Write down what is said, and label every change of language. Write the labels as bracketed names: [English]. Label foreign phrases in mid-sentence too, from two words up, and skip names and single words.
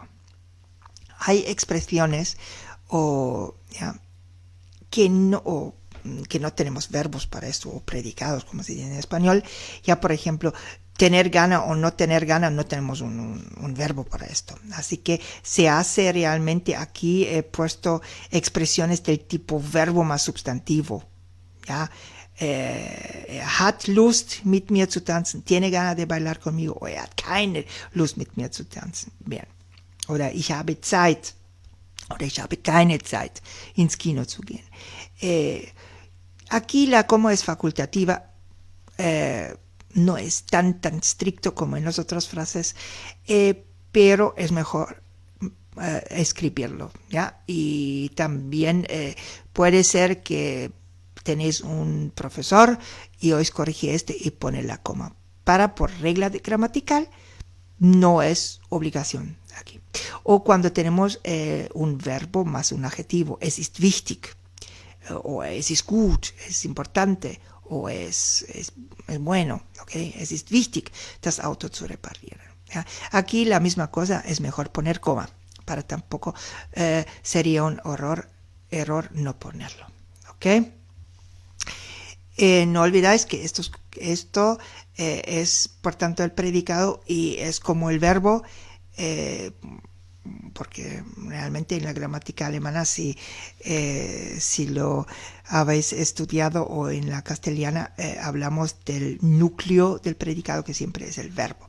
[Spanish] Hay expresiones que no tenemos verbos para esto, o predicados, como se dice en español. Ya, por ejemplo, tener gana o no tener gana, no tenemos un verbo para esto. Así que se hace realmente, aquí he puesto expresiones del tipo verbo más substantivo. ¿Ya? [German] Hat Lust, mit mir zu tanzen. [Spanish] Tiene ganas de bailar conmigo. [German] O hat keine Lust, mit mir zu tanzen. Bien. Oder ich habe Zeit. Oder ich habe keine Zeit, ins Kino zu gehen. [Spanish] Aquí la como es facultativa, no es tan estricto como en las otras frases, pero es mejor escribirlo, ¿ya? Y también puede ser que tenéis un profesor y os corrige y pone la coma. Por regla gramatical, no es obligación aquí. O cuando tenemos un verbo más un adjetivo, [German] es ist wichtig, [Spanish] o [German] es ist gut, [Spanish] es importante, o es bueno, ¿okay? [German] Es ist wichtig, das Auto zu reparieren. [Spanish] ¿Ya? Aquí la misma cosa, es mejor poner coma, para tampoco sería un error no ponerlo, ¿ok? No olvidáis que esto es por tanto el predicado y es como el verbo, porque realmente en la gramática alemana si lo habéis estudiado, o en la castellana hablamos del núcleo del predicado, que siempre es el verbo.